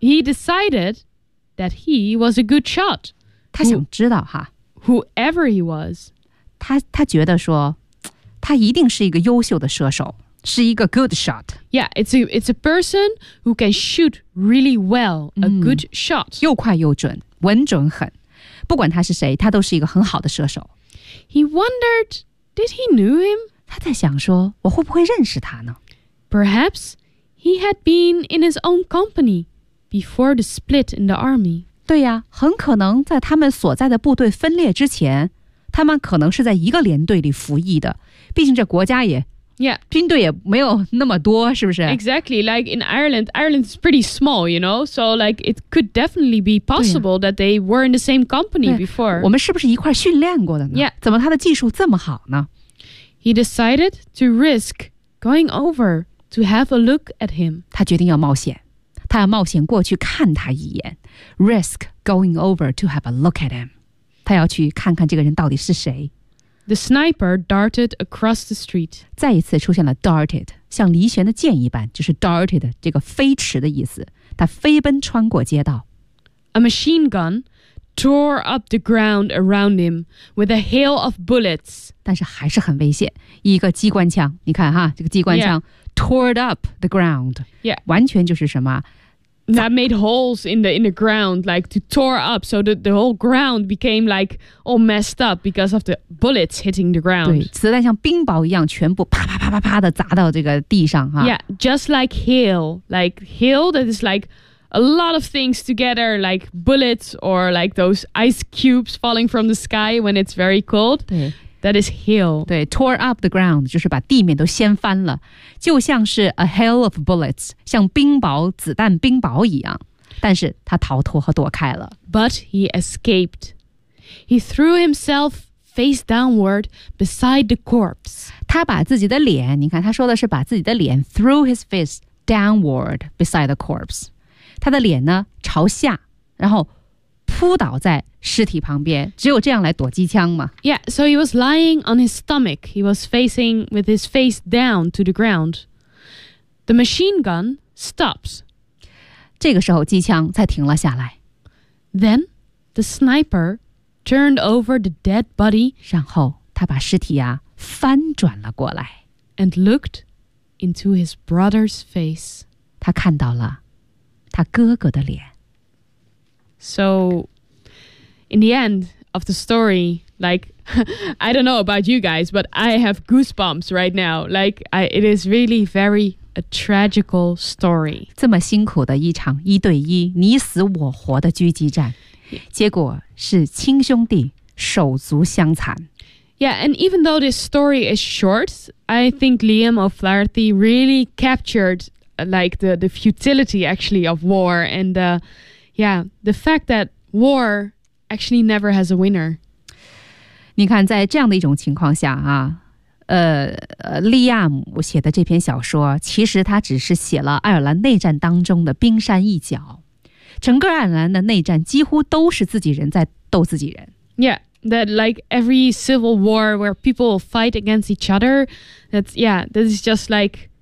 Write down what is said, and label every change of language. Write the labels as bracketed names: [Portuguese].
[English] He decided that he was a good shot。 [Chinese] 他想知道哈 [English] ，whoever he was， [Chinese] 他觉得说他一定是一个优秀的射手。是一个 [English] good shot. Yeah, it's a person who can shoot really well, a good shot. [Chinese] 又快又准，稳准狠。不管他是谁，他都是一个很好的射手。 [English] He wondered, did he knew him? [Chinese] 他在想说，我会不会认识他呢？ [English] Perhaps he had been in his own company before the split in the army. [Chinese] 对呀，很可能在他们所在的部队分裂之前，他们可能是在一个连队里服役的。毕竟这国家也 [English] Yeah. [Chinese] 军队也没有那么多，是不是？ [English] Exactly. Like in Ireland, Ireland is pretty small, you know? So like it could definitely be possible that they were in the same company before. [Chinese] 我们是不是一块训练过的呢？ [English] Yeah. [Chinese] 怎么他的技术这么好呢？ [English] He decided to risk going over to have a look at him. [Chinese] 他决定要冒险。他要冒险过去看他一眼。 [English] Risk going over to have a look at him. [Chinese] 他要去看看这个人到底是谁。 [English] The sniper darted across the street. [Chinese] 再一次出现了 darted, 像离弦的箭一般，就是 darted 这个飞驰的意思。他飞奔穿过街道。 [English] A machine gun tore up the ground around him with a hail of bullets. [Chinese] 但是还是很危险，一个机关枪。你看哈，这个机关枪 [English] tore up the ground. Yeah, [Chinese] 完全就是什么。 [English] That made holes in the ground, like to tore up, so that the whole ground became like all messed up because of the bullets hitting the ground. [Chinese] 对，子弹像冰雹一样，全部啪啪啪啪啪的砸到这个地上哈。 [English] Yeah, just like hail that is like a lot of things together, like bullets or like those ice cubes falling from the sky when it's very cold. [Chinese] 对 [English] that is hail. [Chinese] 对 [English] tore up the ground [Chinese] 就是把地面都掀翻了。就像是 [English] a hail of bullets, [Chinese] 像冰雹子弹冰雹一样。但是他逃脱和躲开了。 [English] But he escaped. He threw himself face downward beside the corpse. [Chinese] 他把自己的脸，你看他说的是把自己的脸 [English] threw his face downward beside the corpse. [Chinese] 他的脸呢朝下，然后扑倒在尸体旁边，只有这样来躲机枪嘛。 [English] Yeah, so he was lying on his stomach. He was facing with his face down to the ground. The machine gun stops. [Chinese] 这个时候机枪才停了下来。 [English] Then the sniper turned over the dead body. [Chinese] 然后他把尸体啊翻转了过来。 [English] And looked into his brother's face. [Chinese] 他看到了他哥哥的脸。 [English] So, in the end of the story, like, I don't know about you guys, but I have goosebumps right now. Like, it is really very a tragical story. [Chinese] 这么辛苦的一场一对一你死我活的狙击战，结果是亲兄弟手足相残。 [English] Yeah, and even though this story is short, I think Liam O'Flaherty really captured, like, the futility, actually, of war and... Yeah, the fact that war actually never has a winner. [Chinese] 你看，在这样的一种情况下啊，利亚姆写的这篇小说，其实他只是写了爱尔兰内战当中的冰山一角。整个爱尔兰的内战几乎都是自己人在斗自己人。 [English] Yeah, that like every civil war where people fight against each other, that is just like...